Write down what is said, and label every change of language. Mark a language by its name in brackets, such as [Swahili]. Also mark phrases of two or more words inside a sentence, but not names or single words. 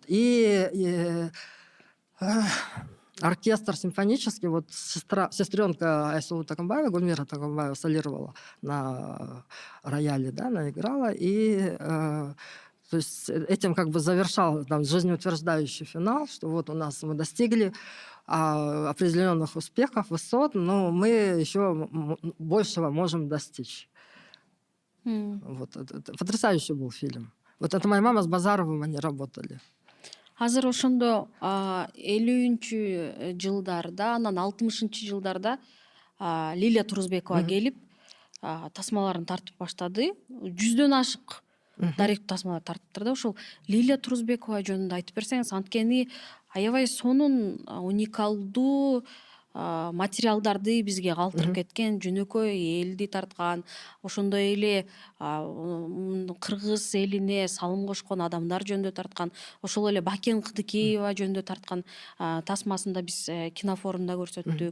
[Russian] И оркестр симфонический, вот сестренка Айсулу Такамбаева, Гульмира Такамбаева, солировала на рояле, да, она играла, и то есть этим как бы завершал там жизнеутверждающий финал, что вот у нас мы достигли определенных успехов, высот, но мы еще большего можем достичь. Вот, это потрясающий был фильм. Вот это моя мама с Базаровым, они работали. [Kyrgyz] Азыр ошондо 50-чү жылдарда, анан 60-чы жылдарда Лилия Турузбекова келип тасмаларын тартып баштады. 100дөн ашык дарек тасмалар тартыптыр да. Ошол Лилия Турузбекова жөнүндө айтып берсеңиз, анткени аябай сонун уникалдуу материалдарды бизге калтырып кеткен, жөнөкөй элди тарткан, ошондой эле кыргыз элине салым кошкон адамдар жөнүндө тарткан, ошол эле Бакен Кыдыкеева жөнүндө тарткан тасмасын да биз кинофорумда көрсөттүк.